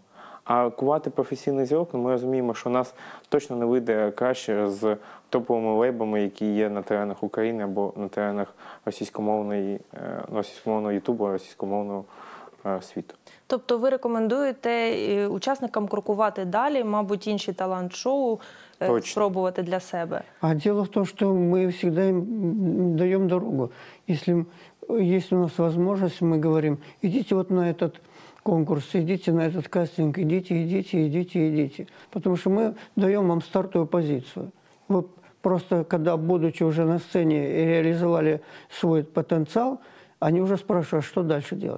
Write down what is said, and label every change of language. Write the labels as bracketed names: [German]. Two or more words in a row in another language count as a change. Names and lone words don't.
[Ukrainian] А кувати професійний зірок, ми розуміємо, що нас точно не вийде краще з топовими лейбами, які є на теренах України або на теренах російськомовного Ютубу, російськомовного світу. Тобто ви рекомендуєте учасникам крокувати далі, мабуть, інші талант-шоу спробувати для себе? [Russian] А дело в том, что мы всегда им даем дорогу. Если есть у нас возможность, мы говорим, идите вот на этот конкурс, идите на этот кастинг, идите. Потому что мы даем вам стартовую позицию. Вы просто, когда, будучи уже на сцене, реализовали свой потенциал, они уже спрашивают, что дальше делать.